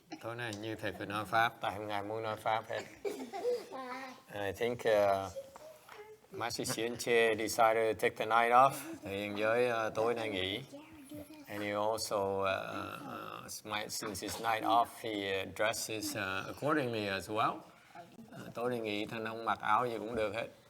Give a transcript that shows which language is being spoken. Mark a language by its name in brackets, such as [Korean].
[Vietnamese] Tối nay như thầy phải nói Pháp, tại hôm ngày muốn nói Pháp hết. [English] I think Master Xianche decided to take the night off. [Vietnamese] Thầy với tối nay nghỉ. [English] And he also, since it's night off, he dresses accordingly as well. [Vietnamese] Tối nay nghỉ, thằng ông mặc áo gì cũng được hết.